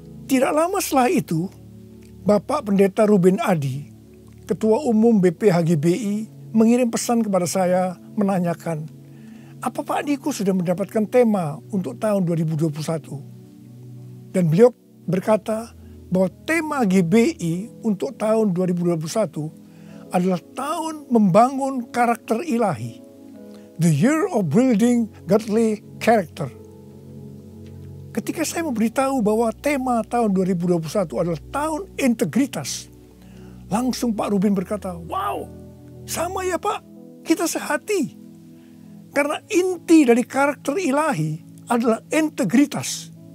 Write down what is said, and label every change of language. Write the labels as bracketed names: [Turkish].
[Indonesian] Tidak lama setelah itu, Bapak Pendeta Ruben Adi, Ketua Umum BPHGBI, mengirim pesan kepada saya menanyakan, apa Pak Niko sudah mendapatkan tema untuk tahun 2021? Dan beliau berkata, bahwa tema GBI untuk tahun 2021 adalah tahun membangun karakter ilahi. [English] The Year of Building Godly Character. [Indonesian] Ketika saya memberitahu bahwa tema tahun 2021 adalah tahun integritas, langsung Pak Rubin berkata, wow, sama ya Pak, kita sehati. Karena inti dari karakter ilahi adalah integritas.